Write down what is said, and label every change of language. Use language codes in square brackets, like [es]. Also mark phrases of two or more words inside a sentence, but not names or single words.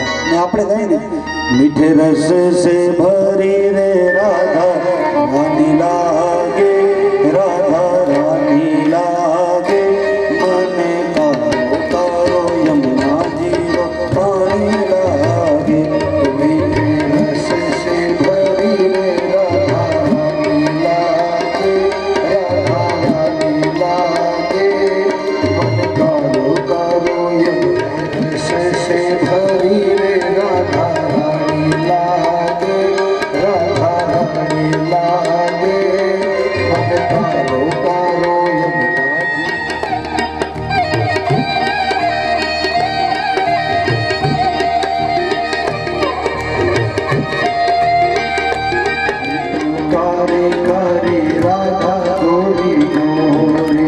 [gu] ને આપણે કહીએ ને [hi] मीठे रस से भरी रे राधा रानी लागे, राधा रानी लागे, मने कारो कारो यमुना जीरो पाणी लागे. मीठे रस से भरी रे राधा रानी लागे, राधा रानी लागे, मन कारो कारो યમુના से भरी रे राधा रानी लागे, राधा रानी लागे, मन कारो कारो यमुना कारे कारे राधा गोरी गोरी,